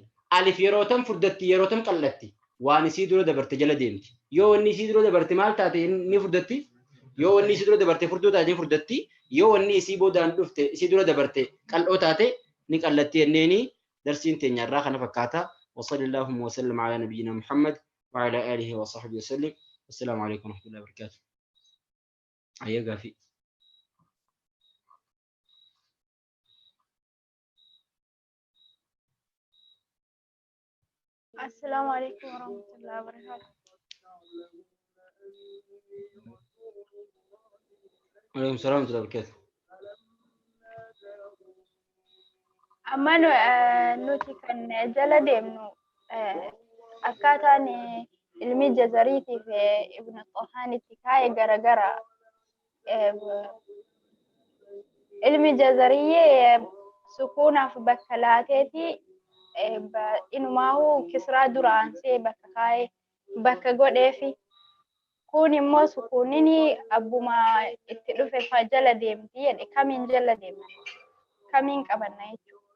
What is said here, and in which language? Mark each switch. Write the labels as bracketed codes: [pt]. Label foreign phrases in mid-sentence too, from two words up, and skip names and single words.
[om] Alif yeroo tam furdatti yeroo tam qallatti. Waan isii dura dabarte jala deemti. Yoo wanni isii dura dabarte maal taate ni furdatti? Yoo wanni isii dura dabarte furdoo taate ni furdatti. Yoo wanni isii boodaan dhufte isii dura dabarte qal'oo taate ni qallatti jenneeni darsiin teenya irraa kana fakkaata. [ar] وصلى اللهم وسلم على نبينا محمد وعلى آله وصحبه وسلم. والسلام عليكم ورحمة الله وبركاته. أيها في السلام عليكم ورحمة الله وبركاته. وعليكم السلام ورحمة الله وبركاته. [om] أما nuti kan jala deemnu akkaataan ilmi jazariitii fi ibnu xaxaanitti kaa'e garagara. Ilmi jazariyyee sukuunaaf bakka laateeti inumaahu kisraa duraansee bakka kaa'e bakka godheefi kun immoo sukuunini abbuma itti dhufe fa jala deemti jedhe kamiin jala deemna kamiin qabanna jechuudha.